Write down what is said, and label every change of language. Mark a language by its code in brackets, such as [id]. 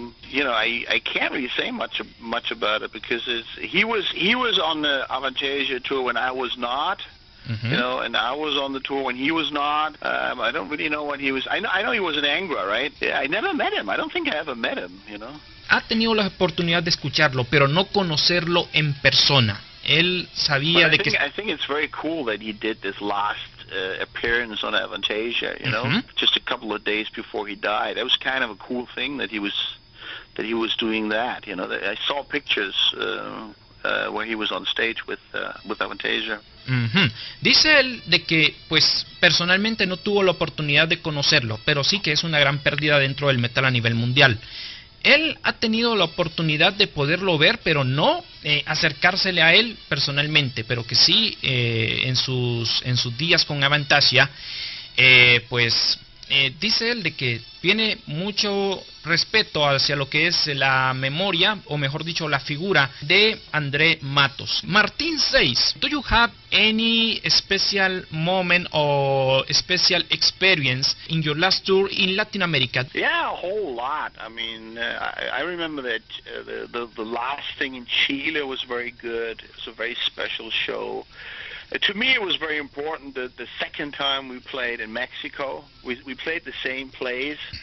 [en] You know, I can't really say much about it because he was on the Avantasia tour when I was not. You know, and I was on the tour when he was not. I don't really know what he was. I know he was in Angra, right? Yeah, I never met him. I don't think I ever met him, you know. [es] Ha tenido la oportunidad de escucharlo, pero no conocerlo en persona. Él sabía de que... [en] I think it's very cool that he did this last appearance on Avantasia, you know, just a couple of days before he died. That was kind of a cool thing that he was doing that, you know. I saw pictures where he was on stage with Avantasia. [es] Dice él de que pues personalmente no tuvo la oportunidad de conocerlo, pero sí que es una gran pérdida dentro del metal a nivel mundial. Él ha tenido la oportunidad de poderlo ver, pero no acercársele a él personalmente, pero que sí en sus días con Avantasia, pues dice él de que tiene mucho respeto hacia lo que es la memoria, o mejor dicho, la figura de André Matos. [en] Martín says, do you have any special moment or special experience in your last tour in Latin America? Yeah, a whole lot. I mean, I remember that the last thing in Chile was very good. It was a very special show. To me, it was very important that the second time we played in Mexico, we played the same place.